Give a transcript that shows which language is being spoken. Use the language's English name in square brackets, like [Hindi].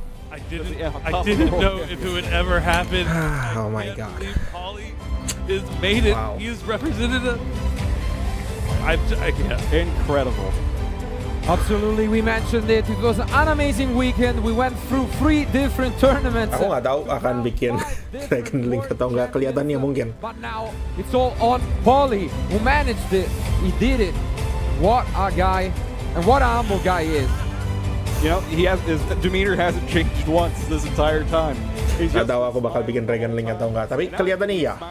[English] I didn't know if it would ever happen. Oh my god. Paulie has made it. Wow. He is represented. I can't. Incredible. Absolutely, we mentioned it. It was an amazing weekend. We went through 3 different tournaments. [Indonesian] Aku nggak tahu akan bikin Dragon Link atau nggak, kelihatannya mungkin. [English] But now it's all on Paulie, who managed it. He did it. What a guy, and what a humble guy is. You know, his demeanor hasn't changed once this entire time. [Indonesian] Gak tahu aku bakal bikin Dragon Link atau enggak, tapi kelihatannya iya.